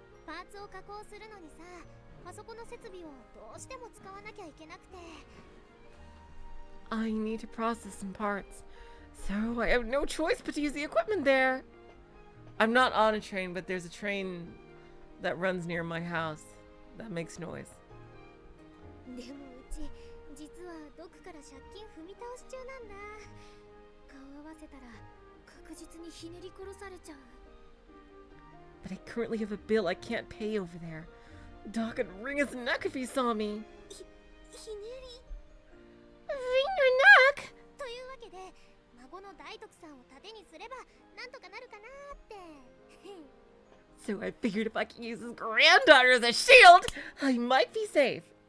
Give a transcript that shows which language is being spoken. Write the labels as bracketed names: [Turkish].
[Japanese] パーツを加工するのにさ、パソコンの設備をどうしても使わなきゃいけなくて。 [English] I need to process some parts, so I have no choice but to use the equipment there. I'm not on a train, but there's a train that runs near my house that makes noise. [Japanese] でもうち実はドクから借金踏み倒し中なんだ。顔合わせたら確実にひねり殺されちゃう。 [English] But I currently have a bill I can't pay over there. Doc would wring his neck if he saw me. [Japanese] ひねり [English] Wring your neck? [Japanese] というわけで孫の大徳さんを盾にすればなんとかなるかなって。 [English] So I figured if I could use his granddaughter as a shield, I might be safe.